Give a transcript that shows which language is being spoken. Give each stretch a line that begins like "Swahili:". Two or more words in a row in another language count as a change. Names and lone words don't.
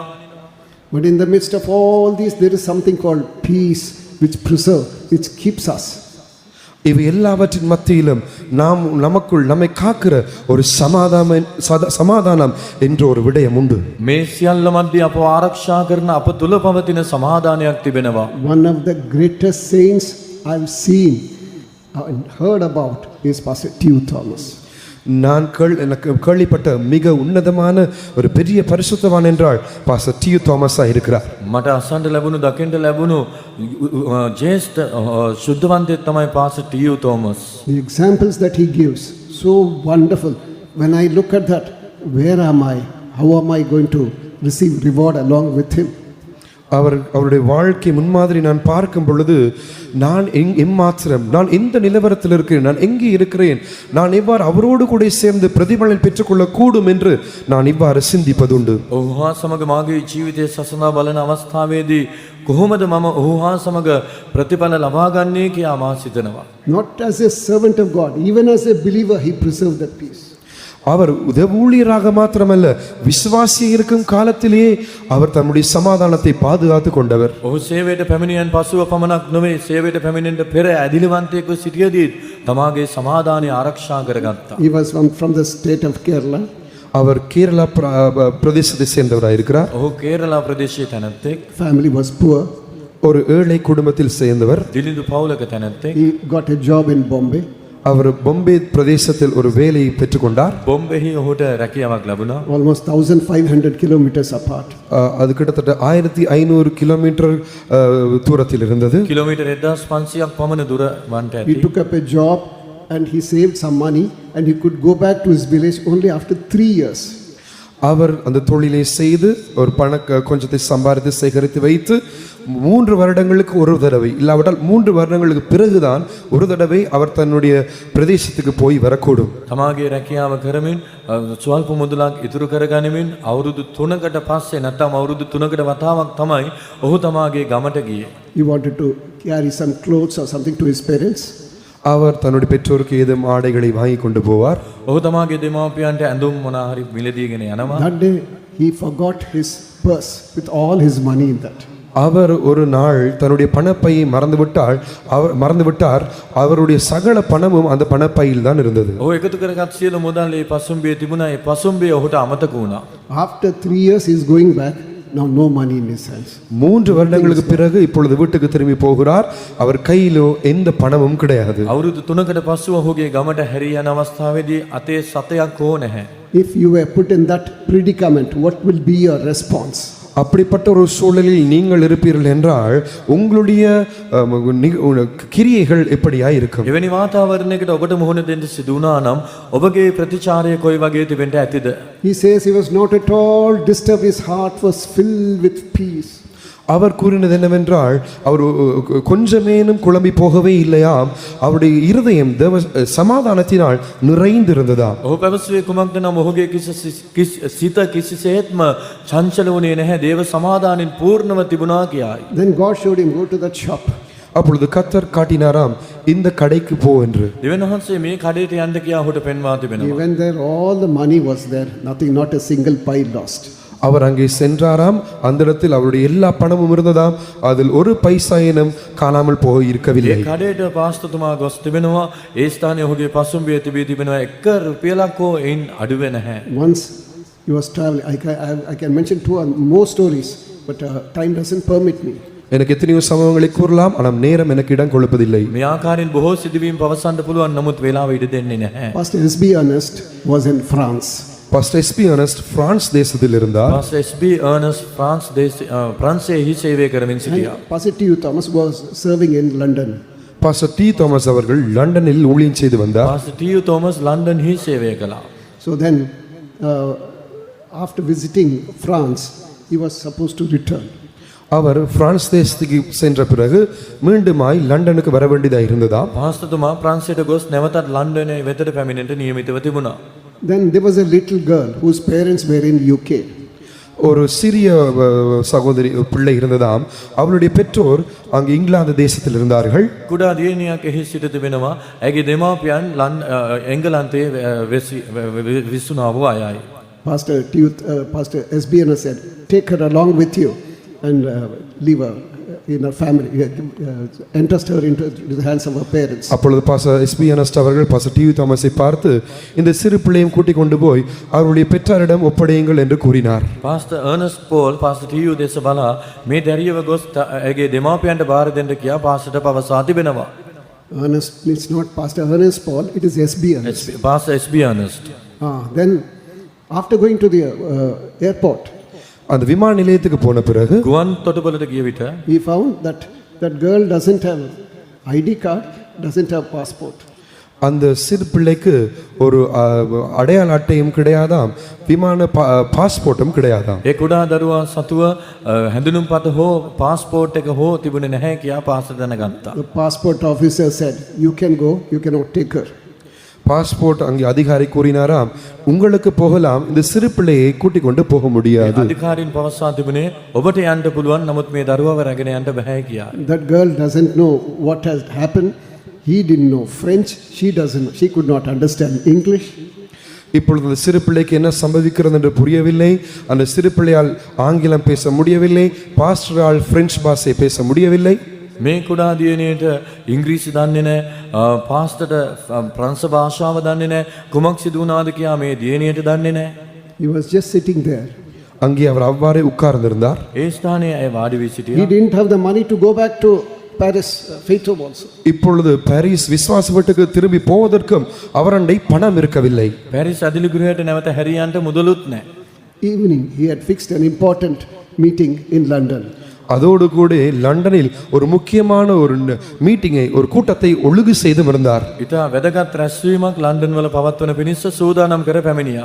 English: But in the midst of all these, there is something called peace, which preserves, which keeps us.
Tamil: இவை எல்லாவற்றின் மத்தியிலும் நமக்குள் நம்மை காக்கிற ஒரு சமாதானம் என்ற ஒரு விடயம் உண்டு.
Sinhala: මේ සියල්ල මැද්දේ අපව ආරක්ෂා කරන අප තුල පවතින සමාදානයක් තිබෙනවා.
English: One of the greatest saints I've seen and heard about is Pastor T.U. Thomas.
Tamil: நான் கேள்விப்பட்ட மிக உன்னதமான ஒரு பெரிய பரிசுத்தவான் என்றால் பாஸ்டர் டி.யு. தாமஸா இருக்கிறார்.
Sinhala: මට අසන්න ලැබුණු දකින්න ලැබුණු ජේෂ්ඨ සුද්ධවන්තයෙක් තමයි පාස්ටර් ටී.යු. තෝමස්.
English: The examples that he gives, so wonderful. When I look at that, where am I? How am I going to receive reward along with him?
Tamil: அவருடைய வாழ்க்கை முன்மாதிரி நான் பார்க்கும் பொழுது நான் எம்மாத்திரம், நான் எந்த நிலவரத்தில் இருக்கிறேன், நான் எங்கே இருக்கிறேன், நான் எவ்வாறு அவரோடு கூட சேர்ந்து பிரதிபலன் பெற்றுக்கொள்ள கூடும் என்று நான் இவ்வாறு சிந்திப்பதுண்டு.
Sinhala: ඔහුහා සමග මාගේ ජීවිතයේ සසඳා බලන අවස්ථාවේදී කොහොමද මම ඔහුහා සමග ප්‍රතිඵල ලබා ගන්නේ කියා මා සිතනවා.
English: Not as a servant of God, even as a believer, he preserved that peace.
Tamil: அவர் ஊழியராக மாத்திரமல்ல, விசுவாசியாக இருக்கும் காலத்திலேயே அவர் தம்முடைய சமாதானத்தை பாதுகாத்து கொண்டவர்.
Sinhala: ඔහු සේවයට පැමිණියන් පසුව පමණක් නොවේ, සේවයට පැමිණෙන්න පෙර ඇදිලිවන්තයෙකු සිටියදී තමාගේ සමාදානය ආරක්ෂා කරගත්තා.
English: He was from the state of Kerala.
Tamil: அவர் கேரளா பிரதேசத்தை சேர்ந்தவராக இருக்கிறார்.
Sinhala: ඔහු කේරළා ප්‍රදේශයේ තැනැත්තෙක්.
English: Family was poor.
Tamil: ஒரு ஏழை குடும்பத்தில் சேர்ந்தவர்.
Sinhala: දිලිඳු පවුලක තැනැත්තෙක්.
English: He got a job in Bombay.
Tamil: அவர் பொம்பே பிரதேசத்தில் ஒரு வேலையை பெற்றுக்கொண்டார்.
Sinhala: බොම්බෙහි ඔහුට රැකියාවක් ලැබුණා.
English: Almost 1500 kilometers apart.
Tamil: அது கிட்டத்தட்ட 1500 கிலோமீட்டர் தூரத்தில் இருந்தது.
Sinhala: කිලෝමීටර් 1500ක් පමණ දුර වන්ට
English: He
Sinhala: ඇති.
English: took up a job and he saved some money and he could go back to his village only after 3 years.
Tamil: அவர் அந்த தொழிலை செய்து ஒரு கொஞ்சத்தை சம்பாதித்து சேகரித்து வைத்து 3 வருடங்களுக்கு ஒரு தடவை, இல்லாவிட்டால் 3 வருடங்களுக்கு பிறகுதான் ஒரு தடவை அவர் தன்னுடைய பிரதேசத்துக்கு போய் வரக்கூடும்.
Sinhala: තමාගේ රැකියාව කරමින් ස්වල්ප මුදලක් ඉතුරු කරගනිමින් අවුරුදු 3කට පස්සේ නැත්නම් අවුරුදු 3කට වතාවක් තමයි ඔහු තමාගේ ගමට ගියේ.
English: He wanted to carry some clothes or something to his parents.
Tamil: அவர் தன்னுடைய பெற்றோருக்கு ஏதும் ஆடைகளை வாங்கி கொண்டு போவார்.
Sinhala: ඔහු තමාගේ දෙමාපියන්ට ඇඳුම් මොනවා හරි මිලදීගෙන යනවා.
English: That day he forgot his purse with all his money in that.
Tamil: அவர் ஒரு நாள் தன்னுடைய பணப்பையை மறந்துவிட்டார். அவருடைய சகல பணமும் அந்த பணப்பையில் தான் இருந்தது.
Sinhala: ඔහු එකතු කරගත් සියලු මුදල් ඒ පසුම්බියේ තිබුණා. ඒ පසුම්බිය ඔහුට අමතක වුණා.
English: After 3 years he is going back. Now no money in his hands.
Tamil: 3 வருடங்களுக்கு பிறகு இப்பொழுது வீட்டுக்கு திரும்பி போகிறார். அவர் கையிலோ எந்த பணமும் கிடையாது.
Sinhala: අවුරුදු 3කට පස්සෙ ඔහුගේ ගමට හැරී යන අවස්ථාවේදී අතේ සතයක් හෝ නැහැ.
English: If you were put in that predicament, what will be your response?
Tamil: அப்படிப்பட்ட ஒரு சூழலில் நீங்கள் இருப்பீர்கள் என்றால் உங்களுடைய கிரியைகள் எப்படியா இருக்கும்?
Sinhala: එවැනි වාතාවරණයකට ඔබට මුහුණ දෙන්න සිදු වුණා නම් ඔබගේ ප්‍රතිචාරය කොයි වගේ තිබෙන්න ඇතිද?
English: He says he was not at all disturbed, his heart was filled with peace.
Tamil: அவர் கூறினது என்னவென்றால் அவர் கொஞ்சமேனும் குழம்பி போகவே இல்லையாம். அவருடைய இருதயம் சமாதானத்தினால் நிறைந்திருந்ததா.
Sinhala: ඔහු පැවසුවේ කුමක්ද නම් ඔහුගේ සිත කිසිසේත්ම චංචල වුණේ නැහැ. දේව සමාදානෙන් පූර්ණව තිබුණා කියයි.
English: Then God showed him, go to that shop.
Tamil: அப்பொழுது கர்த்தர் காட்டினாராம், இந்த கடைக்கு போ என்று.
Sinhala: දෙවියන් වහන්සේ මේ කඩේට යන්න කියා ඔහුට පෙන්වා
English: He
Sinhala: තිබෙනවා.
English: went there, all the money was there, nothing, not a single pie lost.
Tamil: அவர் அங்கே சென்றாராம். அந்த இடத்தில் அவருடைய எல்லா பணமும் இருந்ததாம். அதில் ஒரு பைசாயினும் காணாமல் போக இருக்கவில்லை.
Sinhala: ඒ කඩේට පාස්තුතුමා ගොස් තිබෙනවා. ඒ ස්ථානයේ ඔහුගේ පසුම්බිය තිබී තිබෙනවා. 1 රුපියලක් හෝ එයින් අඩු වෙ නැහැ.
English: Once he was traveling, I can mention 2 or more stories, but time doesn't permit me.
Tamil: எனக்கு எத்தனையோ சம்பவங்களை கூறலாம், ஆனால் நேரம் எனக்கு இடம் கொடுப்பதில்லை.
Sinhala: මේ ආකාරයෙන් බොහෝ සිදුවීම් පවසන්න පුළුවන්, නමුත් වේලාව ඉඩ දෙන්නේ නැහැ.
English: Pastor S.B. Ernest was in France.
Tamil: பாஸ்டர் எஸ்பி அர்னஸ்ட் பிரான்ஸ் தேசத்தில் இருந்தார்.
Sinhala: පාස්ටර් එස්.බී. අර්නස්ට් ප්‍රංශයේහි සේවය කරමින් සිටියා.
English: Pastor T.U. Thomas was serving in London.
Tamil: பாஸ்டர் டி தாமஸ் அவர்கள் லண்டனில் ஊழியம் செய்து வந்தார்.
Sinhala: පාස්ටර් ටී.යු. තෝමස් ලන්ඩන්හි සේවය කළා.
English: So then after visiting France, he was supposed to return.
Tamil: அவர் பிரான்ஸ் தேசத்துக்கு சென்ற பிறகு மீண்டுமாய் லண்டனுக்கு வர வேண்டியதாக இருந்ததா?
Sinhala: පාස්තතුමා ප්‍රංශයට ගොස් නැවතත් ලන්ඩනයේ වෙතට පැමිණෙන්නට නියමිතව තිබුණා.
English: Then there was a little girl whose parents were in UK.
Tamil: ஒரு சிறிய சகோதரி பிள்ளை இருந்ததாம். அவளுடைய பெற்றோர் அங்கு இங்கிலாந்து தேசத்தில் இருந்தார்கள்.
Sinhala: කුඩා දියණියක් එහි සිට තිබෙනවා. ඇගේ දෙමාපියන් එංගලන්තයේ විසුණා වූ අයයි.
English: Pastor SBN said, take her along with you and leave her in her family, entrust her into the hands of her parents.
Tamil: அப்பொழுது பாஸ்டர் எஸ்பிஎன்எஸ் அவர்கள் பாஸ்டர் டிவி தாமஸை பார்த்து இந்த சிறு பிள்ளையும் கூட்டிக் கொண்டு போய் அவருடைய பெற்றாரிடம் ஒப்படையுங்கள் என்று கூறினார்.
Sinhala: පාස්ටර් අර්නස්ට් පෝල් පාස්ටර් ටීයු දේශ බලා මේ දැරියව ගොස් ඇගේ දෙමාපියන්ට බාර දෙන්න කියා පාස්ටර්ට පවසා තිබෙනවා.
English: Ernest, it's not Pastor Ernest Paul, it is SBN.
Sinhala: පාස්ටර් SB අර්නස්ට්.
English: Then after going to the airport,
Tamil: அந்த விமான நிலையத்துக்கு போன பிறகு
Sinhala: ගුවන් තොටුපළට ගිය විට
English: he found that girl doesn't have ID card, doesn't have passport.
Tamil: அந்த சிறு பிள்ளைக்கு ஒரு அடையாள அட்டையும் கிடையாதாம், விமான பாஸ்போர்ட்டும் கிடையாதாம்.
Sinhala: ඒ කුඩා දරුවා සතුව හැඳුනුම් පත හෝ පාස්පෝර්ට් එක හෝ තිබුණේ නැහැ කියා පාස්ටර් දැනගත්තා.
English: The passport officer said, you can go, you cannot take her.
Tamil: பாஸ்போர்ட் அங்கே அதிகாரி கூறினாராம், உங்களுக்கு போகலாம், இந்த சிறு பிள்ளையை கூட்டிக் கொண்டு போக முடியாது.
Sinhala: අධිකාරීන් පවසා තිබුණේ ඔබට යන්න පුළුවන්, නමුත් මේ දරුවව රැගෙන යන්න බෑ කියා.
English: That girl doesn't know what has happened. He didn't know French. She could not understand English.
Tamil: இப்பொழுது அந்த சிறு பிள்ளைக்கு என்ன சம்பவிக்கிறது என்று புரியவில்லை. அந்த சிறு பிள்ளையால் ஆங்கிலம் பேச முடியவில்லை, பாஸ்டரால் பிரெஞ்சு பாஷை பேச முடியவில்லை.
Sinhala: මේ කුඩා දියණියට ඉංග්‍රීසි දන්නේ නැහැ, පාස්ටර්ට ප්‍රංශ භාෂාව දන්නේ නැහැ, කුමක් සිදු වුණාද කියා මේ දියණියට දන්නේ නැහැ.
English: He was just sitting there.
Tamil: அங்கே அவர் அவ்வாறே உட்கார்ந்திருந்தார்.
Sinhala: ඒ ස්ථානයේ ඇය වාඩි වී
English: He
Sinhala: සිටියා.
English: didn't have the money to go back to Paris, Faith Home also.
Tamil: இப்பொழுது பாரிஸ் விசுவாச வீட்டுக்கு திரும்பி போவதற்கும் அவரண்டை பணம் இருக்கவில்லை.
Sinhala: පැරිස් ඇදිලි ගෘහයට නැවත හැරියන්ට මුදලුත් නැහැ.
English: Evening, he had fixed an important meeting in London.
Tamil: அதோடு கூட லண்டனில் ஒரு முக்கியமான ஒரு மீட்டிங்கை, ஒரு கூட்டத்தை ஒழுங்கு செய்து இருந்தார்.
Sinhala: ඉතා වැදගත් රැස්වීමක් ලන්ඩන් වල පවත්වන පිණිස සූදානම් කර පැමිණියා.